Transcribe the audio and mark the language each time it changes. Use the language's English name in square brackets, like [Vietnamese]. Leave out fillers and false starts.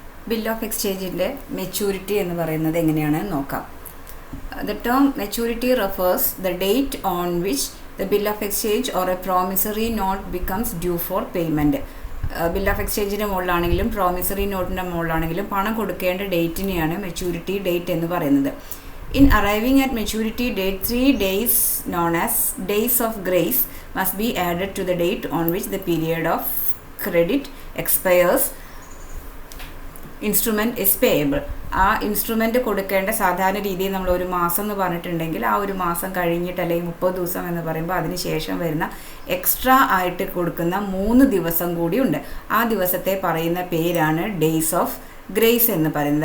[Malayalam] Bill of എക്സ്ചേഞ്ചിൻ്റെ maturity എന്ന് പറയുന്നത് എങ്ങനെയാണെന്ന് നോക്കാം. [English] The term maturity refers the date on which the bill of exchange or a promissory note becomes due for payment. [Malayalam] Bill of എക്സ്ചേഞ്ചിൻ്റെ മുകളിലാണെങ്കിലും promissory നോട്ടിൻ്റെ മുകളിലാണെങ്കിലും പണം കൊടുക്കേണ്ട ഡേറ്റിനെയാണ് maturity date എന്ന് പറയുന്നത്. [English] In arriving at maturity date, 3 days known as days of grace must be added to the date on which the period of credit expires. Instrument is payable. [Malayalam] ആ instrument കൊടുക്കേണ്ട സാധാരണ രീതിയിൽ നമ്മൾ ഒരു മാസം എന്ന് പറഞ്ഞിട്ടുണ്ടെങ്കിൽ ആ ഒരു മാസം കഴിഞ്ഞിട്ട് അല്ലെങ്കിൽ 30 ദിവസം എന്ന് പറയുമ്പോൾ അതിന് ശേഷം വരുന്ന എക്സ്ട്രാ ആയിട്ട് കൊടുക്കുന്ന 3 ദിവസം കൂടിയുണ്ട്. ആ ദിവസത്തെ പറയുന്ന പേരാണ് ഡേയ്സ് ഓഫ് ഗ്രേസ് എന്ന് പറയുന്നത്.